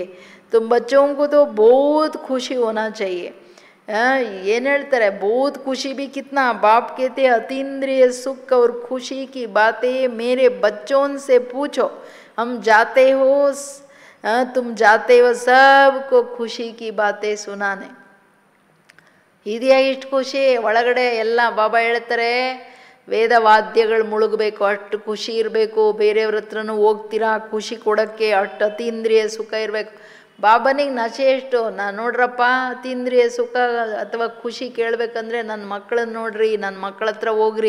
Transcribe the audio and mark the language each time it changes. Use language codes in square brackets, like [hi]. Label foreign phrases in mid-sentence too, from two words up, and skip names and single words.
[hi] तो बच्चों को तो बहुत खुशी होना चाहिए। ये ಹೇಳ್ತಾರೆ बहुत खुशी भी कितना, बाप कहते अतीन्द्रिय सुख और खुशी की बातें मेरे बच्चों से पूछो। हम जाते हो, तुम जाते हो सबको खुशी की बातें सुनाने। [kn] ಇದೆಯಾ ಇಷ್ಟು ಖುಷಿ? ಒಳಗಡೆ ಎಲ್ಲ ಬಾಬಾ ಹೇಳ್ತಾರೆ ವೇದವಾದ್ಯಗಳು ಮುಳುಗಬೇಕು, ಅಷ್ಟು ಖುಷಿ ಇರಬೇಕು. ಬೇರೆಯವ್ರ ಹತ್ರನೂ ಹೋಗ್ತೀರಾ ಖುಷಿ ಕೊಡೋಕ್ಕೆ, ಅಷ್ಟು ಅತೀಂದ್ರಿಯ ಸುಖ ಇರಬೇಕು. ಬಾಬನಿಗೆ ನಶೆ ಎಷ್ಟು? ನಾನು ನೋಡ್ರಪ್ಪ, ಅತೀಂದ್ರಿಯ ಸುಖ ಅಥವಾ ಖುಷಿ ಕೇಳಬೇಕಂದ್ರೆ ನನ್ನ ಮಕ್ಕಳನ್ನ ನೋಡ್ರಿ, ನನ್ನ ಮಕ್ಕಳ ಹತ್ರ ಹೋಗ್ರಿ.